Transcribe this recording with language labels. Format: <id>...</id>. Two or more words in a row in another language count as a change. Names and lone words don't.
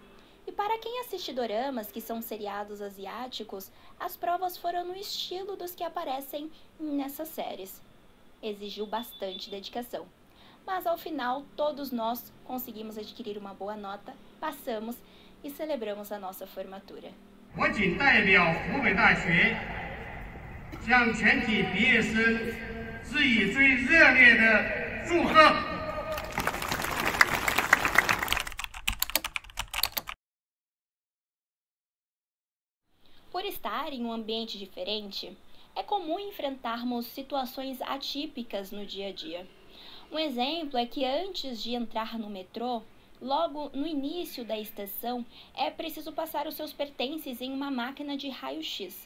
<pt>E para quem assiste doramas, que são seriados asiáticos, as provas foram no estilo dos que aparecem nessas séries. Exigiu bastante dedicação. Mas ao final, todos nós conseguimos adquirir uma boa nota, passamos e celebramos a nossa formatura.</pt> <zh>我谨代表湖北大学向全体毕业生致以最热烈的祝贺。</zh> <pt>Por estar em um ambiente diferente, é comum enfrentarmos situações atípicas no dia a dia. Um exemplo é que antes de entrar no metrô, logo no início da estação, é preciso passar os seus pertences em uma máquina de raio-x.</pt>